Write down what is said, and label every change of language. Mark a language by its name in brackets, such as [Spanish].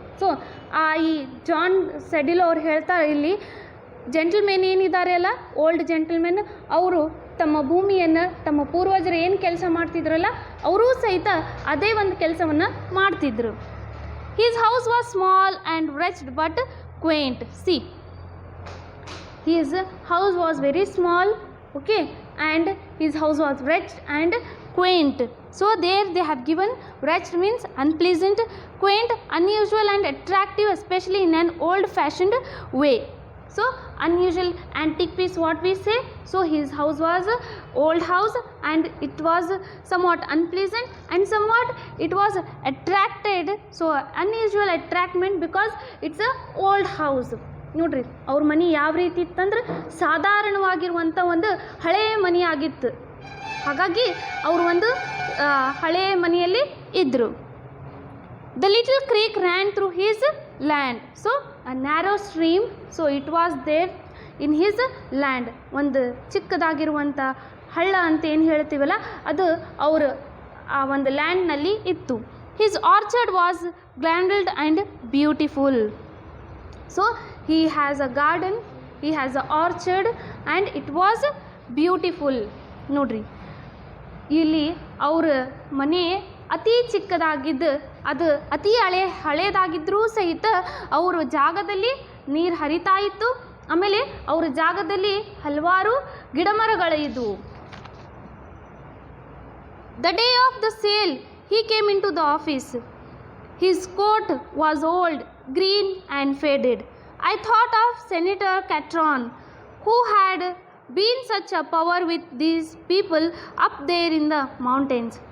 [Kannada] So ಈ John ಸೆಡಿಲೋ ಅವ್ರು ಹೇಳ್ತಾರೆ ಇಲ್ಲಿ ಜೆಂಟಲ್ಮೆನ್ ಏನಿದ್ದಾರೆ ಅಲ್ಲ, ಓಲ್ಡ್ ಜೆಂಟಲ್ಮೆನ್, ಅವರು ತಮ್ಮ ಭೂಮಿಯನ್ನು ತಮ್ಮ ಪೂರ್ವಜರು ಏನು ಕೆಲಸ ಮಾಡ್ತಿದ್ರಲ್ಲ ಅವರೂ ಸಹಿತ ಅದೇ ಒಂದು ಕೆಲಸವನ್ನು ಮಾಡ್ತಿದ್ರು. [English] His house was small and wretched but quaint. See, his house was very small, okay, and his house was wretched and quaint. So there they have given wretched means unpleasant, quaint unusual and attractive, especially in an old fashioned way. So unusual, antique piece what we say. So his house was a old house and it was somewhat unpleasant and somewhat it was attracted. So unusual attractment because it's a old house. [Kannada] ನೋಡ್ರಿ ಅವ್ರ ಮನೆ ಯಾವ ರೀತಿ ಇತ್ತಂದ್ರೆ ಸಾಧಾರಣವಾಗಿರುವಂಥ ಒಂದು ಹಳೆಯ ಮನೆ ಆಗಿತ್ತು. ಹಾಗಾಗಿ ಅವರು ಒಂದು ಹಳೆಯ ಮನೆಯಲ್ಲಿ ಇದ್ದರು. [English] The little creek ran through his land. So a narrow stream, so it was there in his land. [Kannada] ಒಂದು ಚಿಕ್ಕದಾಗಿರುವಂಥ ಹಳ್ಳ ಅಂತ ಏನು ಹೇಳ್ತೀವಲ್ಲ ಅದು ಅವರು ಆ ಒಂದು ಲ್ಯಾಂಡ್ನಲ್ಲಿ ಇತ್ತು. [English] His orchard was granuled and beautiful. So he has a garden, he has a orchard and it was beautiful. [Kannada] ನೋಡ್ರಿ ಇಲ್ಲಿ ಅವ್ರ ಮನೆ ಅತಿ ಚಿಕ್ಕದಾಗಿದ್ದು ಅದು ಅತಿ ಹಳೇದಾಗಿದ್ದರೂ ಸಹಿತ ಅವ್ರ ಜಾಗದಲ್ಲಿ ನೀರು ಹರಿತಾ ಇತ್ತು. ಆಮೇಲೆ ಅವ್ರ ಜಾಗದಲ್ಲಿ ಹಲವಾರು ಗಿಡಮರಗಳಿದ್ವು. [English] The day of the sale he came into the office. His coat was old, green and faded. I thought of Senator Catron, who had been such a power with these people up there in the mountains.